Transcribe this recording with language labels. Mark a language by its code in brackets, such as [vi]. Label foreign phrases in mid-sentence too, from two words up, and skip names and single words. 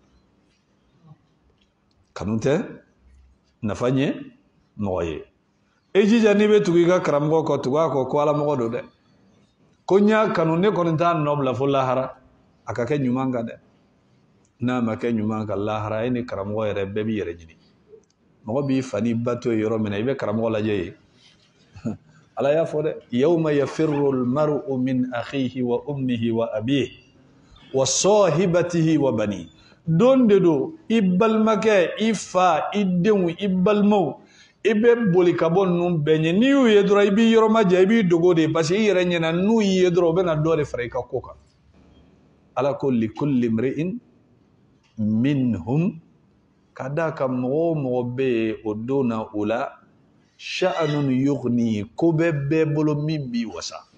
[bm] kanu tɛ nafa ɲɛ mɔgɔ ye e jija n'i bɛ tugu i ka karamɔgɔ kɔ tugu a kɔ ko Ala mɔgɔ don dɛ ko n y'a kanu ne kɔni t'a nɔ bila fo lahara a ka kɛ ɲuman kan dɛ n'a ma kɛ ɲuman kan lahara e ni karamɔgɔ yɛrɛ bɛɛ b'i yɛrɛ ɲini mɔgɔ b'i fa ni ba to ye yɔrɔ min na i bɛ karamɔgɔ lajɛ ye Ala y'a fɔ dɛ [ar] يوم يفر المرء من أخيه وأمه وأبيه وصاحبته وبني [bm] don de do i balimakɛ i fa i denw i balimaw i bɛ boli ka bɔ ninnu bɛɛ ɲɛ n'i y'u ye dɔrɔn i b'i yɔrɔ majɛ i b'i dogo de [fr] parce que [bm] i yɛrɛ ɲɛna n'u y'i ye dɔrɔn u bɛna dɔ de fara i ka ko kan Ala ko [ar] لكل امرئ منهم [bm] ka d'a kan mɔgɔ o mɔgɔ bɛ yen o don na o la [ar] شأن يغني [bm] ko bɛ bɛɛ bolo min b'i wasa